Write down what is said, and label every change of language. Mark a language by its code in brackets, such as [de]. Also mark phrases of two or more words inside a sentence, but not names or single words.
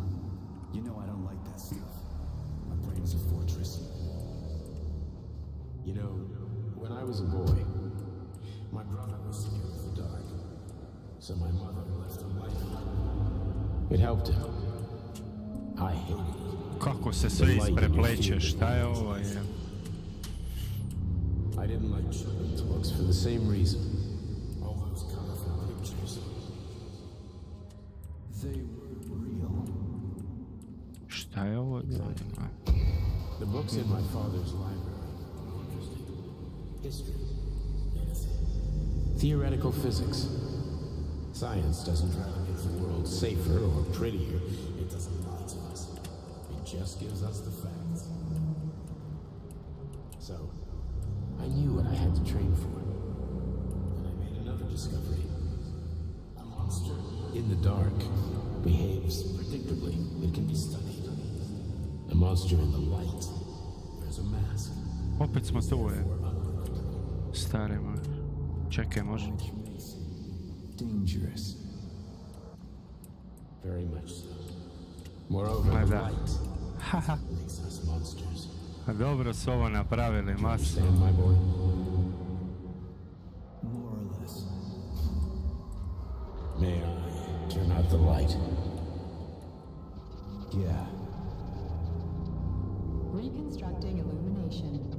[en] You know I don't like that stuff. My brain's a fortress. You know, when I was a boy, my brother was scared of the dark. So my mother left the light on. It helped him. I hated it. [bs] Kako se sve isprepleće, šta je ovo? [en] I didn't like children's books for the same reason. All those colorful pictures. They were real. [bs] Šta je ovo? [en] The books in my father's library were interesting. History, medicine, theoretical physics. Science doesn't try to make the world safer or prettier. It doesn't lie to us. It just gives us the facts. So, I knew what I had to train for. And I made another discovery. A monster in the dark behaves predictably. It can be studied. A monster in the light wears a mask. [bs] Opet smo tu, stare moj. Čekaj, može. [en] Which makes it dangerous. Very much so. Moreover, [bs] Ma [en] the [bs] da. [en] light Haha. makes us monsters. [bs] Dobro su ovo napravili, masno. [en] Understand, my boy? More or less. May I turn out the light? Yeah. Reconstructing illumination.